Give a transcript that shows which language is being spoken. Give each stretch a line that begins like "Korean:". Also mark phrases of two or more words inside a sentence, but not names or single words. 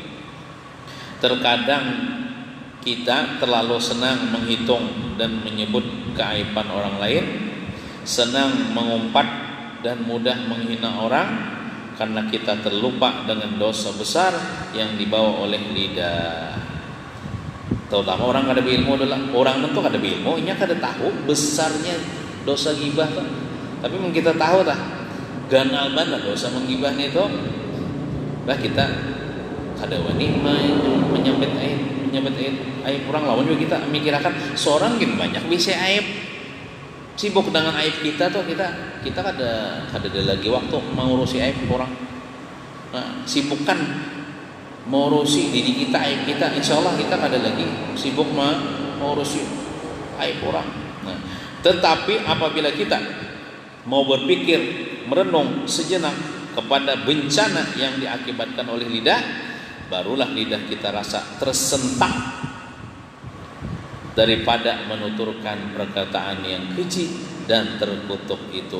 Indonesian: Terkadang kita terlalu senang menghitung dan menyebut keaiban orang lain, senang mengumpat dan mudah menghina orang, karena kita terlupa dengan dosa besar yang dibawa oleh lidah.
Banjar: Terutama orang kada berilmu adalah orang tentu kada berilmu, inya kada tahu besarnya dosa gibah tuh. Tapi mun kita tahu tah ganal banget dosa menggibah itu, bah kita kada wani menyambet aib orang lawan juga kita mikirakan seorang gini banyak bisa aib. Sibuk dengan aib kita tuh kita kada ada lagi waktu mengurusi aib orang. Nah, sibukkan mengurusi diri kita, aib kita, insya Allah kita kada lagi sibuk mengurusi aib orang.
Indonesian: Nah, tetapi apabila kita mau berpikir, merenung sejenak kepada bencana yang diakibatkan oleh lidah, barulah lidah kita rasa tersentak daripada menuturkan perkataan yang keji dan terkutuk itu.